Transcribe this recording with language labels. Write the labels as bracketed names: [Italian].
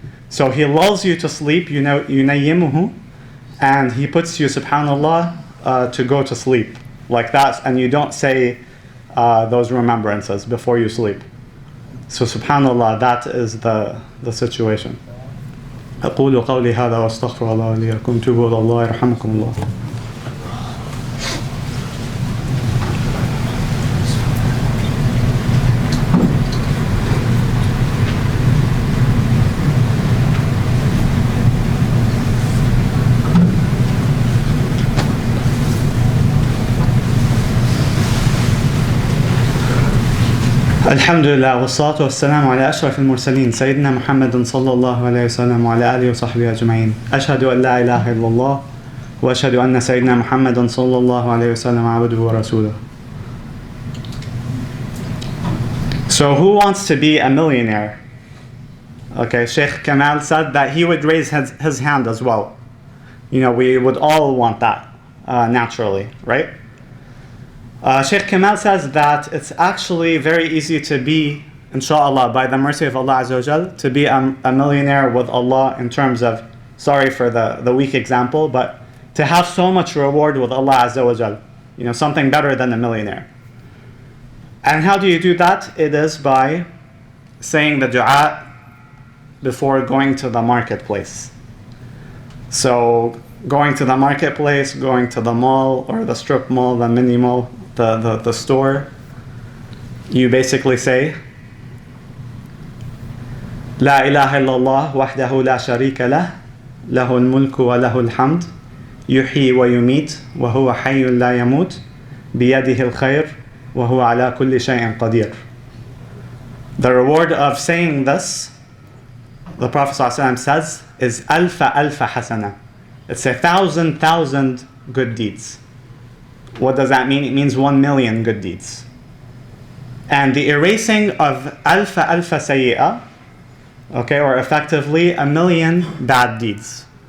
[English] So he lulls you to sleep, yunayimuhu, and he puts you, subhanallah, to go to sleep like that, and you don't say those remembrances before you sleep. So subhanallah, that is the situation. [Arabic] أقول قولي هذا وأستغفر الله لي ولكم توبوا إلى الله يرحمكم الله. الحمد لله والصلاة والسلام على أشرف المرسلين سيدنا محمد صلى الله عليه وسلم وعلى آله وصحبه أجمعين أشهد أن لا إله إلا الله وأشهد أن سيدنا محمد صلى الله عليه وسلم عبده ورسوله. [English] So who wants to be a millionaire? Okay, Sheikh Kamal said that he would raise his hand as well. We would all want that naturally, right? Sheikh Kamal says that it's actually very easy to be, inshallah, by the mercy of Allah Azza wa Jal, to be a millionaire with Allah in terms of, sorry for the weak example, but to have so much reward with Allah Azza wa Jal, something better than a millionaire. And how do you do that? It is by saying the dua before going to the marketplace. So going to the marketplace, going to the mall or the strip mall, the mini mall, the store, you basically say [Arabic] لا إله إلا الله وحده لا شريك له له الملك وله الحمد يحيي ويميت وهو حي لا يموت بيده الخير وهو على كل شيء قدير. [English] The reward of saying this, the Prophet ﷺ says, is alfa hasana. It's 1,000 good deeds. What does that mean? It means 1,000,000 good deeds. and the erasing of alfa sayyi'ah, okay, or effectively 1,000,000 bad deeds.